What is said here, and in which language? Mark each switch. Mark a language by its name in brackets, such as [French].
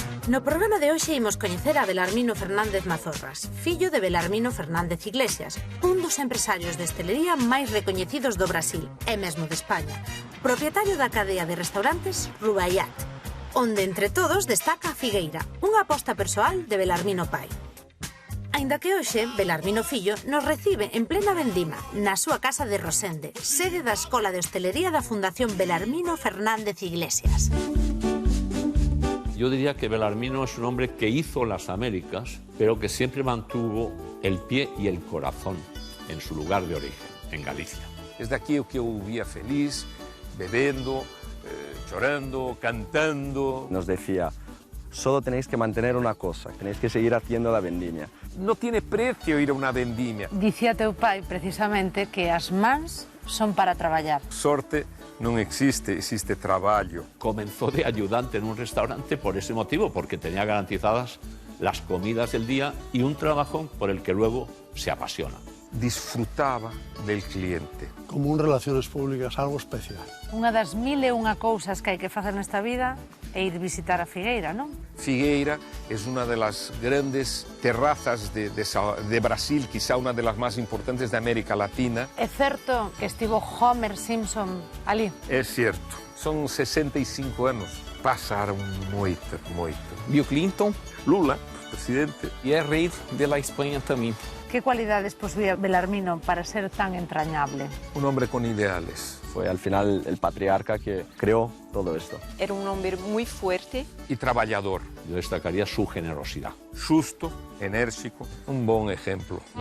[Galician] No programa de hoxe imos coñecer a Belarmino Fernández Mazorras, fillo de Belarmino Fernández Iglesias, un dos empresarios de hostelería máis recoñecidos do Brasil e mesmo de España, propietario da cadea de restaurantes Rubaiyat, onde entre todos destaca a Figueira, unha aposta persoal de Belarmino pai. Aínda que hoxe, Belarmino fillo nos recibe en plena vendima na súa casa de Rosende, sede da Escola de Hostelería da Fundación Belarmino Fernández Iglesias. [Spanish] Yo diría que Belarmino es un hombre que hizo las Américas, pero que siempre mantuvo el pie y el corazón en su lugar de origen, en Galicia. [Galician] Desde aquí que eu vivía feliz, bebendo, chorando, cantando. [Spanish] Nos decía, solo tenéis que mantener una cosa, tenéis que seguir haciendo la vendimia. No tiene precio ir a una vendimia. [Galician] Dicía teu pai, precisamente, que as mans son para traballar. Sorte non existe, existe traballo. [Spanish] Comenzó de ayudante en un restaurante por ese motivo, porque tenía garantizadas las comidas del día y un trabajo por el que luego se apasiona. Disfrutaba del cliente. Como un relaciones públicas, algo especial. [Galician] Unha das 1001 cousas que hai que facer nesta vida é ir visitar a Figueira, non? [Spanish] Figueira es una de las grandes terrazas de Brasil, quizá una de las más importantes de América Latina. [Galician] É certo que estivo Homer Simpson ali? É cierto. Son 65 anos. Pasaron moito, moito. Bill Clinton, Lula, presidente. [Portuguese] e é rei da Espanha também. [Spanish] Que cualidades posuía Belarmino para ser tan entrañable? Un hombre con ideales. Fue al final el patriarca que creó todo esto. Era un hombre muy fuerte. Y traballador. Yo destacaría su generosidad. Justo, enérgico, un bon ejemplo.